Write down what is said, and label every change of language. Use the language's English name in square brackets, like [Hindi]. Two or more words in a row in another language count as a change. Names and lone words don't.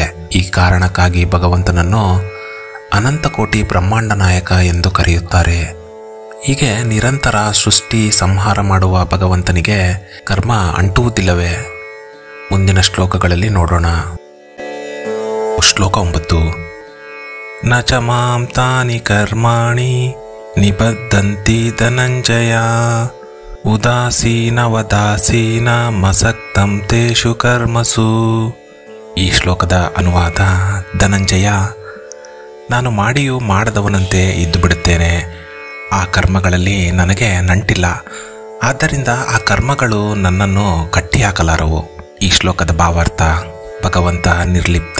[Kannada] ಈ ಕಾರಣಕ್ಕಾಗಿ ಭಗವಂತನನ್ನು ಅನಂತ ಕೋಟಿ ಬ್ರಹ್ಮಾಂಡ ನಾಯಕ ಎಂದು ಕರೆಯುತ್ತಾರೆ. ಹೀಗೆ ನಿರಂತರ ಸೃಷ್ಟಿ ಸಂಹಾರ ಮಾಡುವ ಭಗವಂತನಿಗೆ ಕರ್ಮ ಅಂಟುವುದಿಲ್ಲವೇ? ಮುಂದಿನ ಶ್ಲೋಕಗಳಲ್ಲಿ ನೋಡೋಣ. ಶ್ಲೋಕ 9. [Sanskrit] ನ ಚ ಮಾಂ ತಾನಿ ಕರ್ಮಾಣಿ ನಿಬದ್ಧಂತಿ ಧನಂಜಯ ಉದಾಸೀನವದಾಸೀನ ಮಸಕ್ತಂ ತೇಷು ಕರ್ಮಸು. [Kannada] ಈ ಶ್ಲೋಕದ ಅನುವಾದ: ಧನಂಜಯ, ನಾನು ಮಾಡಿಯೂ ಮಾಡದವನಂತೆ ಇದ್ದು ಬಿಡುತ್ತೇನೆ. ಆ ಕರ್ಮಗಳಲ್ಲಿ ನನಗೆ ನಂಟಿಲ್ಲ. ಆದ್ದರಿಂದ ಆ ಕರ್ಮಗಳು ನನ್ನನ್ನು ಕಟ್ಟಿಹಾಕಲಾರವು. ಈ ಶ್ಲೋಕದ ಭಾವಾರ್ಥ: ಭಗವಂತ ನಿರ್ಲಿಪ್ತ.